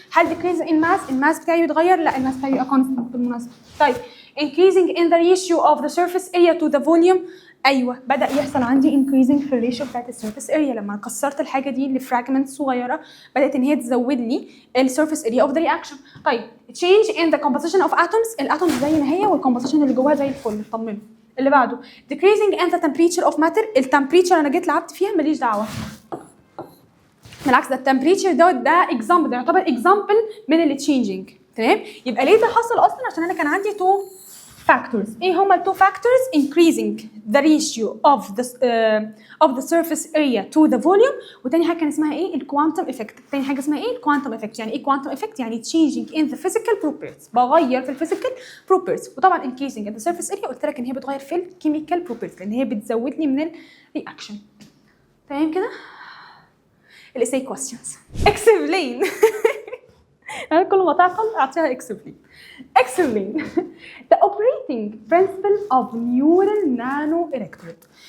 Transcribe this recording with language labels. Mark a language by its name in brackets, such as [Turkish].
[Arabic] هل [English] decrease in mass؟ [Arabic] الماس بتاعي بيتغير؟ لا، الماس بتاعي بيبقى constant بالمناسبه. [English] طيب increasing in the ratio of the surface area to the volume. [Arabic] ايوه، بدا يحصل عندي increasing في الريشيو بتاعت السيرفيس اريا. لما كسرت الحاجه دي لفراجمنت صغيره بدات ان هي تزود لي السيرفيس اريا اوف ذا رياكشن. [English] طيب change in the composition of atoms. [Arabic] الاتومز زي ما هي والكومبوزيشن اللي جواها زي الفل، اطمنوا. اللي بعده [English] decreasing in the temperature of matter. [Arabic] التمبريتشر انا جيت لعبت فيها ماليش دعوه، بالعكس ده التمبريتشر ده اكزامبل، ده يعتبر اكزامبل من اللي تشينجينج. تمام؟ يبقى ليه ده حصل اصلا؟ عشان انا كان عندي تو factors. ايه هما التو factors؟ [English] increasing the ratio of the surface area to the volume، [Arabic] وتاني حاجه كان اسمها ايه؟ الكوانتم افكت. تاني حاجه اسمها ايه؟ الكوانتم افكت. يعني ايه كوانتم افكت؟ يعني [English] changing in the physical properties، [Arabic] بغير في الفيزيكال properties. وطبعا [English] increasing in the surface area [Arabic] قلت لك ان هي بتغير في الكيميكال properties لان هي بتزود لي من الرياكشن. تمام كده؟ الاساي questions. [English] explain. [Arabic] انا كل ما تعطل اعطيها explain. [English] explain the operating principle of neural nanoelectrode.